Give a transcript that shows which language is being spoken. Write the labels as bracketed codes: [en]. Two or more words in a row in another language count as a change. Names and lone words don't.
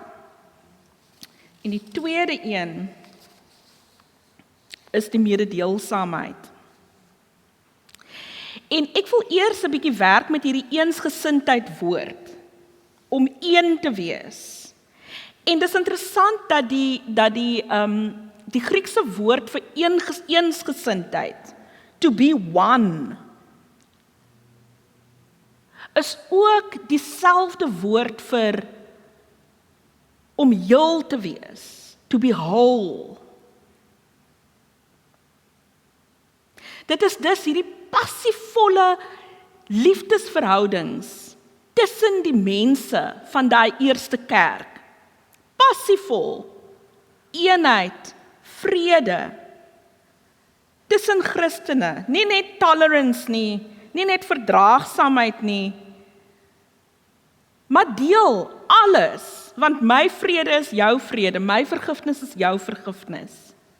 [af] En die tweede een is die mededeelsaamheid. En ek wil eers 'n bietjie werk met hierdie eensgesindheid woord, om een te wees. En dis interessant dat die Griekse woord vir eensgesindheid, [en] to be one, [af] is ook dieselfde woord vir om heel te wees, [en] to be whole. [af] Dit is dus hierdie passievolle liefdesverhoudings tussen die mense van daai eerste kerk. Passievol, eenheid, vrede, tussen Christene, nie net tolerance nie net verdraagsaamheid nie, maar deel alles, want my vrede is jou vrede, my vergifnis is jou vergifnis.